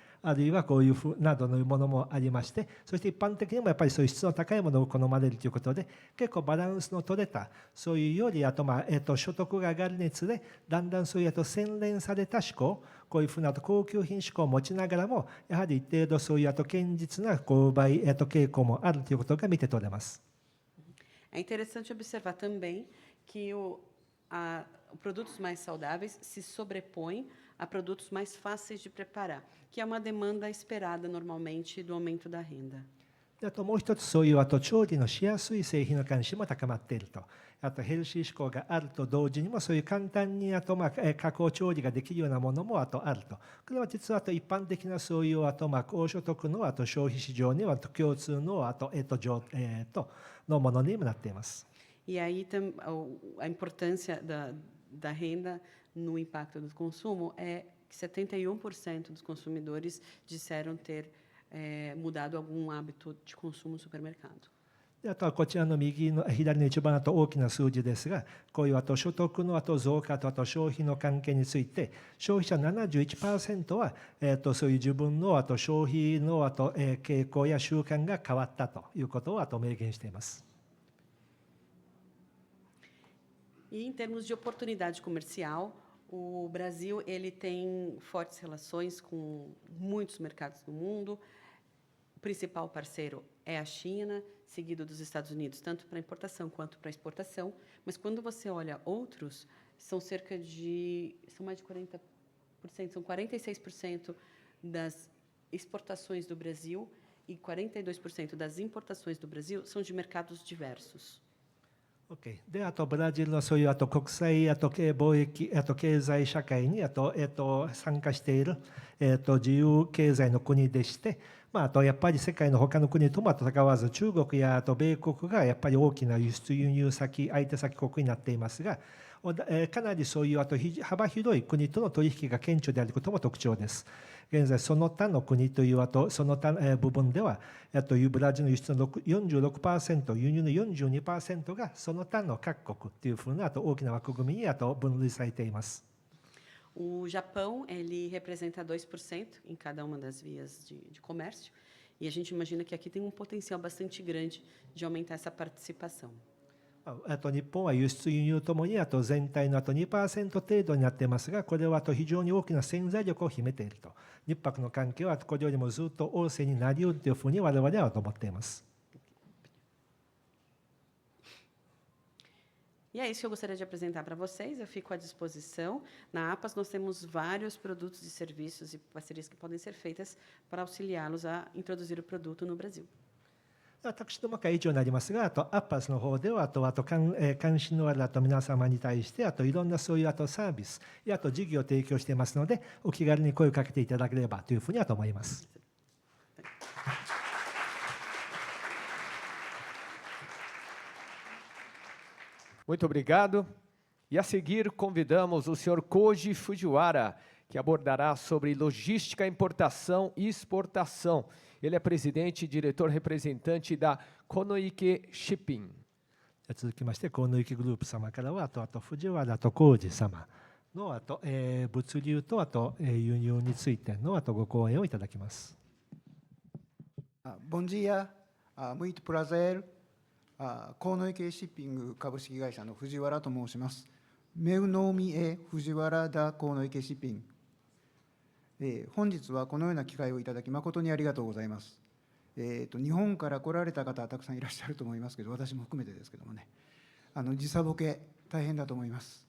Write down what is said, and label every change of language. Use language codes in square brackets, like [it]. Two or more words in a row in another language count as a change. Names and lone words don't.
[ja] あるいはこういうふうなどのものもありまして、そして一般的にもやっぱりそういう質の高いものを好まれるということで、結構バランスの取れた、そういうより、あと、所得が上がるにつれ、だんだんそういう洗練された思考、こういうふうな高級品思考を持ちながらも、やはり一定度そういう堅実な購買傾向もあるということが見て取れます。 [pt] É interessante observar também que produtos mais saudáveis se sobrepõem a produtos mais fáceis de preparar, que é uma demanda esperada normalmente do aumento da renda. [ja] あともう一つ、そういう調理のしやすい製品の関心も高まっていると。あとヘルシー志向があると同時にも、そういう簡単に加工調理ができるようなものもあると。これは実は一般的なそういう高所得の消費市場には共通ののものにもなっています。 [pt] E aí a importância da renda no impacto do consumo é que 71% dos consumidores disseram ter mudado algum hábito de consumo no supermercado. [ja] あとはこちらの左の一番大きな数字ですが、こういう所得の増加と消費の関係について、消費者 71% はそういう自分の消費の傾向や習慣が変わったということを明言しています。 [pt] E em termos de oportunidade comercial, o Brasil ele tem fortes relações com muitos mercados do mundo. O principal parceiro é a China, seguido dos Estados Unidos, tanto para importação quanto para exportação. Mas quando você olha outros, são mais de 40%, são 46% das exportações do Brasil e 42% das importações do Brasil são de mercados diversos. OK。 [ja] で、あとブラジルのそういう国際貿易経済社会に参加している自由経済の国でして、あとやっぱり世界の他の国とも戦わず、中国や米国がやっぱり大きな輸出輸入先、相手先国になっていますが、かなりそういう幅広い国との取引が顕著であることも特徴です。現在、その他の国というその他部分では、ブラジルの輸出の 46%、輸入の 42% がその他の各国というふうな大きな枠組みに分類されています。 [pt] O Japão ele representa 2% em cada uma das vias de comércio, e a gente imagina que aqui tem potencial bastante grande de aumentar essa participação. [ja] 日本は輸出輸入ともに全体の2% 程度になっていますが、これは非常に大きな潜在力を秘めていると。日泊の関係はこれよりもずっと旺盛になり得るというふうに我々は思っています。 [pt] E é isso que eu gostaria de apresentar para vocês. Eu fico à disposição. Na APAS, nós temos vários produtos e serviços e parcerias que podem ser feitas para auxiliá-los a introduzir o produto no Brasil. [ja] 私どもが以上になりますが、アッパスの方では関心のある皆様に対していろんなそういうサービスや事業を提供していますので、お気軽に声をかけていただければというふうに思います。 [pt] Muito obrigado. E a seguir convidamos o senhor Koji Fujiwara, que abordará sobre logística, importação e exportação. Ele é presidente e diretor representante da Konoike Shipping. [ja] 続きまして、コノイケグループ様からは、藤原と浩二様の物流と輸入についてのご講演をいただきます。 [pt] Bom dia, muito prazer. [ja] コノイケシッピング株式会社の藤原と申します。 [pt] Meu nome é Fujiwara da Konoike Shipping。 [ja] 本日はこのような機会をいただき誠にありがとうございます。日本から来られた方はたくさんいらっしゃると思いますけど、私も含めてですけどもね、時差ボケ大変だと思います。